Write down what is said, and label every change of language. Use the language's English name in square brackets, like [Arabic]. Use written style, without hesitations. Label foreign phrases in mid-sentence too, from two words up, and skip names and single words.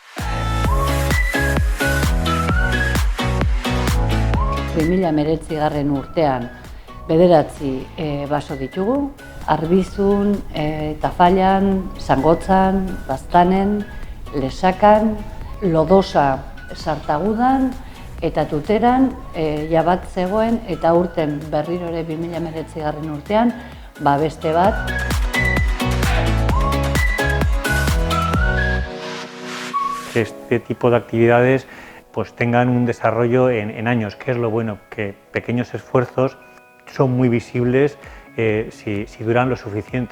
[Basque] 2019 urtean 9 baso ditugu, Arbizun, Tafallan, Zangotzan, Baztanen, Lesakan, Lodosa Sartagudan eta Tuteran jabat zegoen, eta urten berriro ere 2019 urtean beste bat. [Spanish] Este tipo de actividades pues tengan un desarrollo en años, que es lo bueno, que pequeños esfuerzos son muy visibles si duran lo suficiente.